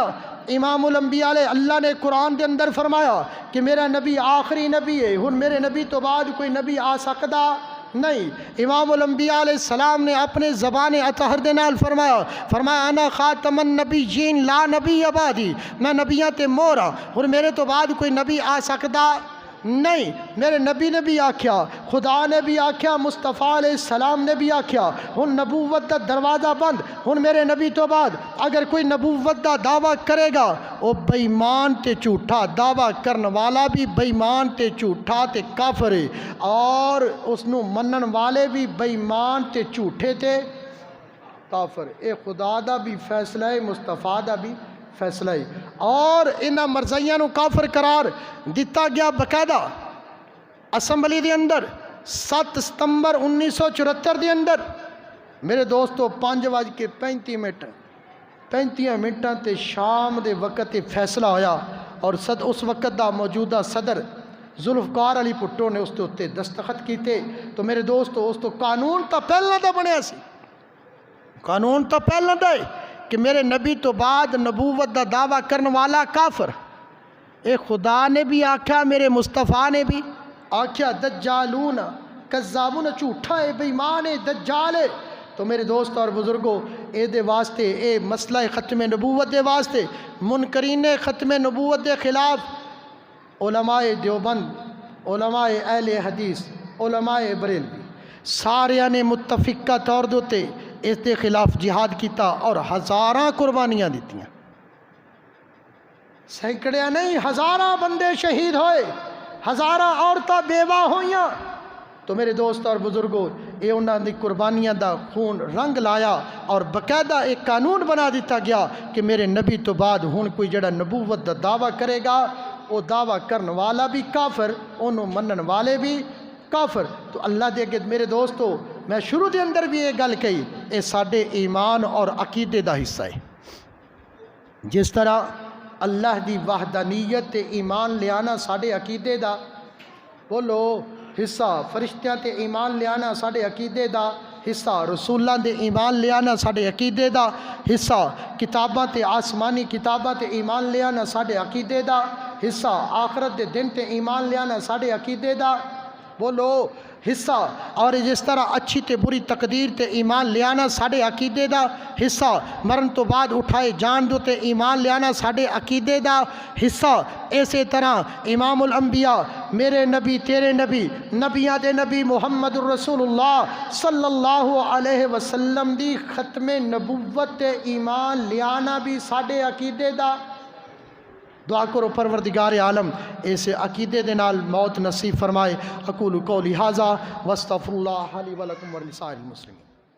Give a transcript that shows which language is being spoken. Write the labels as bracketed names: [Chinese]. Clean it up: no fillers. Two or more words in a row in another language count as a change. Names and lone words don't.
[Punjabi] امام الانبیاء علیہ اللہ نے قرآن دے اندر فرمایا کہ میرا نبی آخری نبی ہے، ہن میرے نبی تو بعد کوئی نبی آ سکدا نہیں۔ امام الانبیاء [Arabic] علیہ السلام [Punjabi] نے اپنے زبان اطہر دے نال فرمایا [Arabic] انا خاتم النبیین لا نبی بعدی، [Punjabi] میں نبیاں تے مورا، ہن میرے تو بعد کوئی نبی آ سکدا نہیں۔ میرے نبی نے بھی آکھیا، خدا نے بھی آکھیا، مصطفیٰ [Arabic] علیہ السلام [Punjabi] نے بھی آکھیا، ہن نبوت دا دروازہ بند۔ ہن میرے نبی تو بعد اگر کوئی نبوت دا دعویٰ کرے گا وہ بے ایمان تے جھوٹا، دعویٰ کرن والا بھی بے ایمان تے جھوٹا تے کافر ہے، اور اس نو منن والے بھی بے ایمان تے جھوٹے تے کافر۔ اے خدا دا بھی فیصلہ ہے، مصطفیٰ دا بھی فیصلہ ہے، اور انہاں مرزائیاں نو کافر قرار دیتا گیا باقاعدہ اسمبلی دے اندر 7 ستمبر 1974 دے اندر۔ میرے دوستو 5:35 منٹاں تے شام دے وقت فیصلہ ہویا، اور اس وقت دا موجودہ صدر ذوالفقار علی بھٹو نے اس تے اُتے دستخط کیتے۔ تو میرے دوستو اس تو قانون تا پہلا دا بنیا سی، قانون تا پہلا دا ہے کہ میرے نبی تو بعد نبوت دا دعویٰ کرنے والا کافر۔ اے خدا نے بھی آکھا، میرے مصطفیٰ نے بھی آکھا [Arabic] دجالون کذابون، [Punjabi] جھوٹا ہے، بے ایمان ہے، دجال ہے۔ تو میرے دوست اور بزرگوں اے دے واسطے، اے مسئلہ ختم نبوت دے واسطے، منکرین ختم نبوت دے خلاف علماء دیوبند، علماء اہل حدیث، علماء بریلوی ساریاں نے متفقہ طور دوتے اس دے خلاف جہاد کیتا، اور ہزاراں قربانیاں دیتیاں، سینکڑیاں نہیں ہزاراں بندے شہید ہوئے، ہزاراں عورتاں بیوہ ہوئیاں۔ تو میرے دوست اور بزرگوں یہ انہاں دی قربانیاں دا خون رنگ لایا، اور باقاعدہ ایک قانون بنا دیتا گیا کہ میرے نبی تو بعد ہن کوئی جڑا نبوت دا دعویٰ کرے گا وہ دعویٰ کرن والا بھی کافر، انہوں منن والے بھی کافر۔ تو اللہ دے اگے میرے دوستو میں شروع دے اندر بھی یہ گل کہی، اے ساڈے ایمان اور عقیدے دا حصہ ہے۔ جس طرح اللہ دی وحدانیت تے ایمان لیانا ساڈے عقیدے دا بولو حصہ، فرشتیاں تے ایمان لیانا ساڈے عقیدے دا حصہ، رسولاں دے ایمان لیانا ساڈے عقیدے دا حصہ، کتاباں تے آسمانی کتاباں تے ایمان لیانا ساڈے عقیدے دا حصہ، آخرت دے دن تے ایمان لیانا ساڈے عقیدے دا بولو حصہ، اور جس طرح اچھی تے بری تقدیر تے ایمان لیانا ساڈے عقیدے دا حصہ، مرن تو بعد اٹھائے جان دو تے ایمان لیانا ساڈے عقیدے دا حصہ۔ اسی طرح امام الانبیاء میرے نبی تیرے نبی نبیاں دے نبی محمد رسول اللہ [Arabic] صلی اللہ علیہ وسلم [Punjabi] دی ختم نبوت تے ایمان لیانا بھی ساڈے عقیدے دا۔ دعا کرو پروردگار عالم ایسے عقیدے دے نال موت نصیب فرمائے۔ [Arabic] اقول قولی ھذا واستغفر اللہ لی ولکم ولسائر المسلمین۔